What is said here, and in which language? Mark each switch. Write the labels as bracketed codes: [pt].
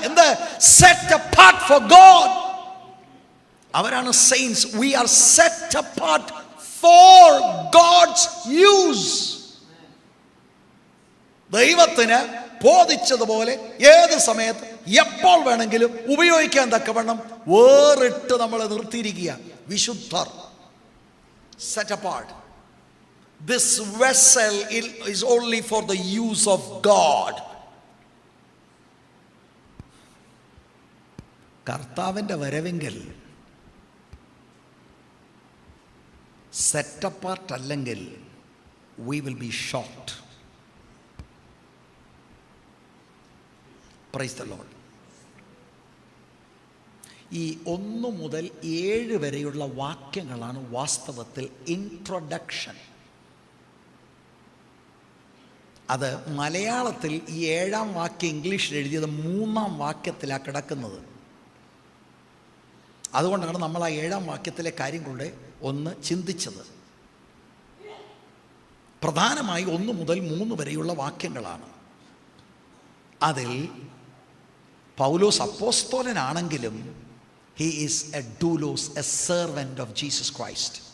[ml] എന്ത്? [en] Set apart for God. [ml] അവരാണ് saints. [en] We are set apart for God's use. [ml] ദൈവത്തിന് ബോധിച്ചതുപോലെ ഏത് സമയത്ത് എപ്പോൾ വേണമെങ്കിലും ഉപയോഗിക്കാൻ തക്കവണ്ണം വേറിട്ട് നമ്മളെ നിർത്തിയിരിക്കുക. [en] വിശുദ്ധർ, set apart. This vessel is only for the use of God. [ml] കർത്താവിൻ്റെ വരവെങ്കിൽ സെറ്റ് അപ്പാർട്ട് അല്ലെങ്കിൽ [en] we will be shocked. Praise the Lord. [ml] ഈ 1 മുതൽ 7 വരെയുള്ള വാക്യങ്ങളാണ് വാസ്തവത്തിൽ ഇൻട്രൊഡക്ഷൻ. അത് മലയാളത്തിൽ ഈ 7-ാം വാക്യം ഇംഗ്ലീഷിൽ എഴുതിയത് 3-ാം വാക്യത്തിലാണ് കിടക്കുന്നത്. അതുകൊണ്ടാണ് നമ്മൾ ആ 7-ാം വാക്യത്തിലെ കാര്യങ്ങളുടെ ഒന്ന് ചിന്തിച്ചത്. പ്രധാനമായി 1 മുതൽ 3 വരെയുള്ള വാക്യങ്ങളാണ്. അതിൽ പൗലോസ് അപ്പോസ്തലനാണെങ്കിലും [en] he is a doulos, a servant of Jesus Christ.